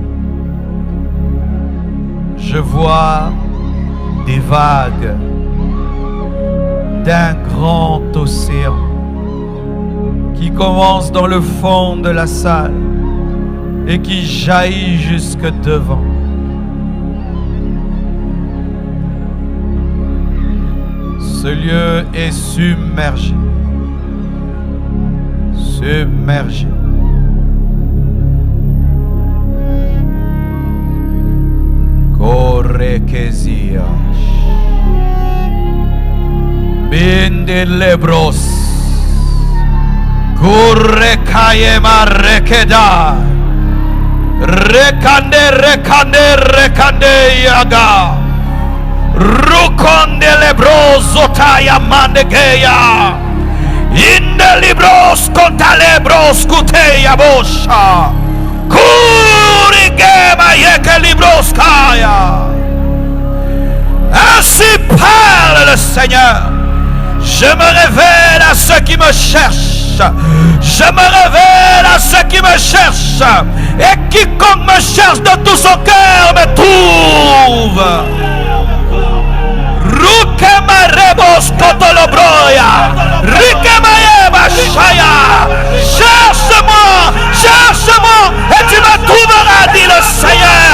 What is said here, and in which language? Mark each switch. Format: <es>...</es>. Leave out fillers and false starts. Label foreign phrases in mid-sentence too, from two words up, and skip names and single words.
<fr>Je vois des vagues d'un grand océan qui commence dans le fond de la salle et qui jaillit jusque devant. Ce lieu est submergé. Submergé. Correquesias. Bindelebros. Correcayema requeda. Recande yaga. Ruconde lebroso taya mandegeya. Inde libros contalebros cuteya bosha. Kurigema yeke libros kaya. Ainsi parle le Seigneur. Je me révèle à ceux qui me cherchent. Je me révèle à ceux qui me cherchent. Et quiconque me cherche de tout son cœur me trouve. Rukema rebos kotolobroya. Rikema yeba shaya. Cherche-moi, cherche-moi, et tu me trouveras, dit le Seigneur.</fr>